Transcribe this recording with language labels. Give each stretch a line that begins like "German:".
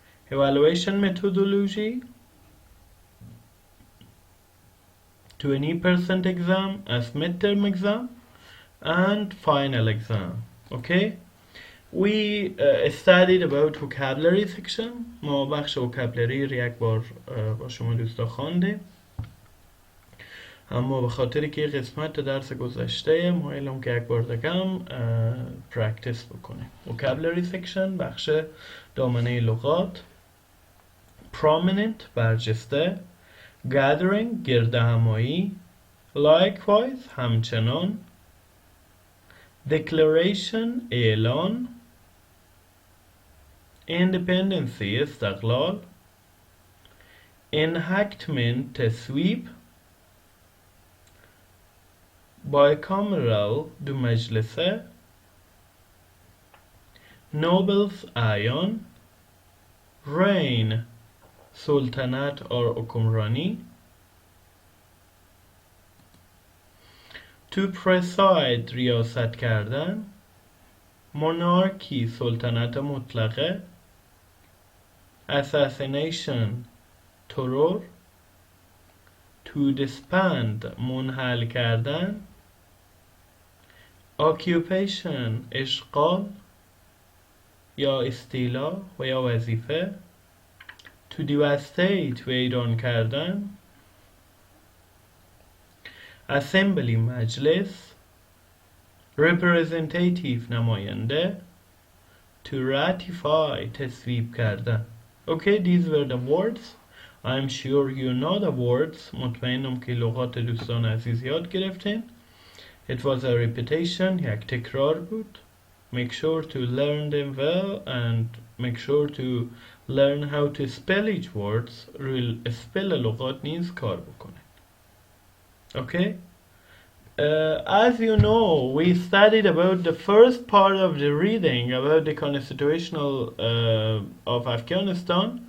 English: Evaluation methodology: 20% exam as midterm exam and final exam. Okay, we studied about vocabulary section.
Persian: ما بخش vocabulary رو یک بار با شما دوستا خواندیم، اما به خاطر که قسمت درس گذشته مایلم که یک بار دگم پرکتیس بکنیم. vocabulary section بخش دامنه لغات. prominent برجسته. gathering گرد همایی. likewise همچنان. declaration اعلان. independency استقلال. enactment تصویب. bicameral دو مجلسه. nobles اعیان. reign سلطنت اور حکمرانی. to preside ریاست کردن. monarchy سلطنت مطلقه. assassination ترور. to disband منحل کردن. occupation اشغال یا استیلا و یا وظیفه. to devastate ویران کردن. assembly مجلس. representative نماینده.
English: to ratify
Persian: تصویب کردن.
English: Okay, these were the words. I'm sure you know the words.
Persian: مطمئنم که لغات دوستان عزیز یاد گرفتین.
English: It was a repetition.
Persian: یک تکرار بود.
English: Make sure to learn them well and make sure to learn how to spell each words.
Persian: spell لغات نیز کار بکنید.
English: Okay? As you know, we studied about the first part of the reading about the constitutional of Afghanistan.